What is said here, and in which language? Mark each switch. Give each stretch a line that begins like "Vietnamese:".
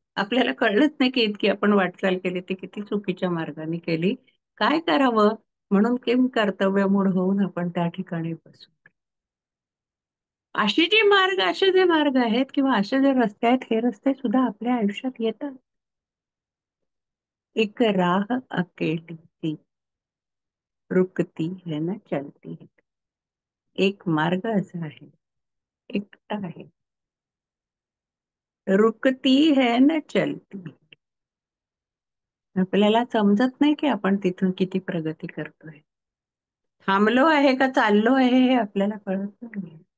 Marathi: आपल्याला कळलंच नाही की इतकी आपण वाटचाल केली ती किती चुकीच्या मार्गाने केली. काय करावं म्हणून किम कर्तव्य मूढ होऊन आपण त्या ठिकाणी बसू. असे जे मार्ग आहेत किंवा असे जे रस्ते आहेत, हे रस्ते सुद्धा आपल्या आयुष्यात येतात.
Hindi: एक राह अकेली सी रुकती है ना चलती है.
Marathi: एक मार्ग असा आहे, एकटा आहे,
Hindi: रुकती है न चलती.
Marathi: आपल्याला समजत नाही की आपण तिथून किती प्रगती करतोय, थांबलो आहे का चाललो आहे हे आपल्याला कळत नाही.